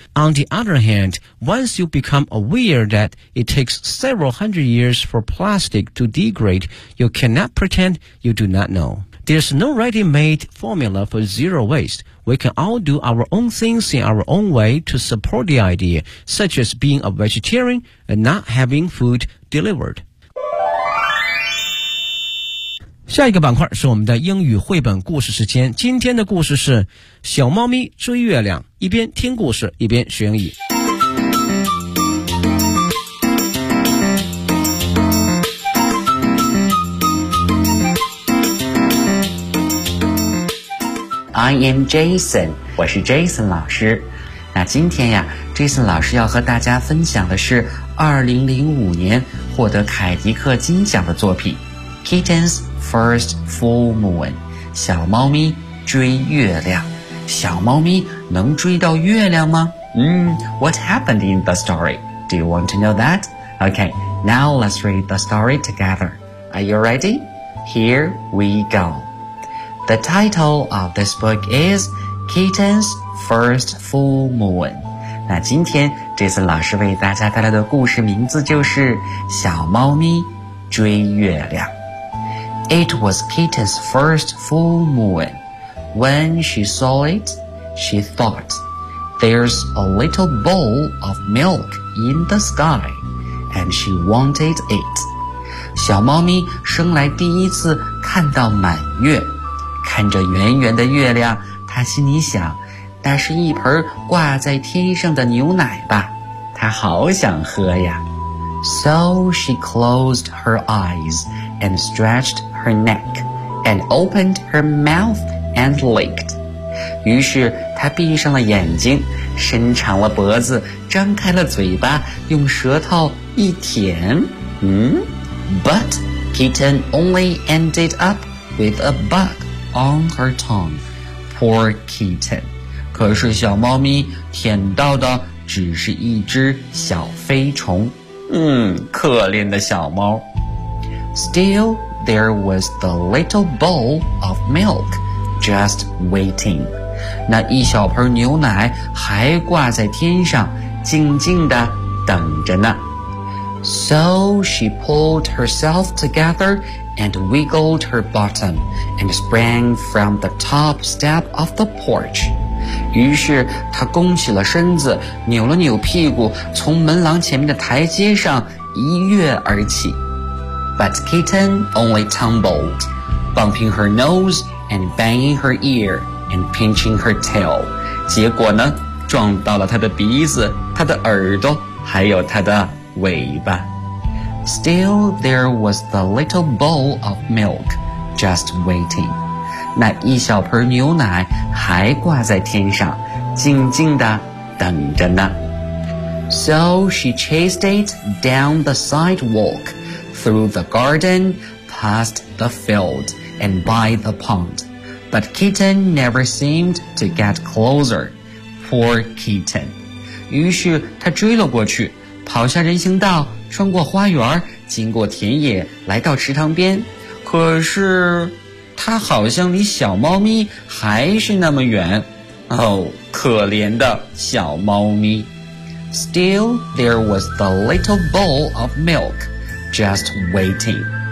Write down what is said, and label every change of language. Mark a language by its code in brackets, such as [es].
[en] On the other hand, once you become aware that it takes several hundred years for plastic to degrade, you cannot pretend you do not know. There's no ready-made formula for zero waste. We can all do our own things in our own way to support the idea, such as being a vegetarian and not having food delivered. [zh] 下一个板块是我们的英语绘本故事时间。今天的故事是小猫咪追月亮，一边听故事一边学英语。 [en] I am Jason， [zh] 我是 Jason 老师。那今天呀 ，Jason 老师要和大家分享的是2005年获得凯迪克金奖的作品《Kitten's First Full Moon》，小猫咪追月亮。小猫咪能追到月亮吗？ [en] What happened in the story? Do you want to know that? Okay, now let's read the story together. Are you ready? Here we go. The title of this book is Kitten's First Full Moon. [zh] 那今天这次老师为大家带来的故事名字就是小猫咪追月亮。 [en] It was Kitten's first full moon. When she saw it, she thought, there's a little bowl of milk in the sky, and she wanted it. [zh] 小猫咪生来第一次看到满月。看着圆圆的月亮，他心里想，那是一盆挂在天上的牛奶吧，他好想喝呀。 [en] So she closed her eyes and stretched her neck and opened her mouth and licked. [zh] 于是她闭上了眼睛，伸长了脖子，张开了嘴巴，用舌头一舔。 [en] But kitten only ended up with a bug on her tongue. Poor kitten. [zh] 可是小猫咪舔到的只是一只小飞虫。可怜的小猫。 [en] Still, there was the little bowl of milk just waiting. [zh] 那一小盆牛奶还挂在天上，静静地等着呢。 [en] So she pulled herself together and wiggled her bottom and sprang from the top step of the porch. [zh] 于是她弓起了身子，扭了扭屁股，从门廊前面的台阶上一跃而起。 [en] But kitten only tumbled, bumping her nose and banging her ear and pinching her tail. [zh] 结果呢，撞到了她的鼻子、她的耳朵，还有她的尾巴。 [en] Still, there was the little bowl of milk just waiting. [zh] 那一小盆牛奶还挂在天上，静静地等着呢。 [en] So she chased it down the sidewalk, through the garden, past the field, and by the pond. But kitten never seemed to get closer. Poor kitten. [zh] 于是她追了过去，跑下人行道，穿过花园，经过田野，来到池塘边。可是它好像离小猫咪还是那么远。哦，可怜的小猫咪。 [en] Still, there was the little bowl of milk just waiting.